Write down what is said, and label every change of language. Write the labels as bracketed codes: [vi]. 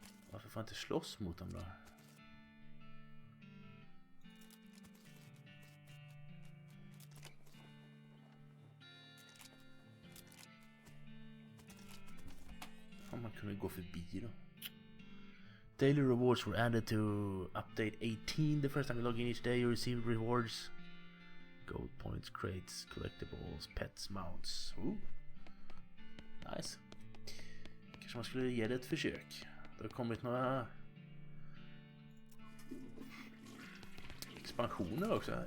[sv] Varför får jag inte slåss mot dem då? Fan, man kunde gå förbi då. [en] Daily rewards were added to update 18. The first time you log in each day you receive rewards. Gold points, crates, collectibles, pets, mounts. Ooh. Nice. [sv] Kanske man skulle ge det ett försök. Det har kommit några expansioner också.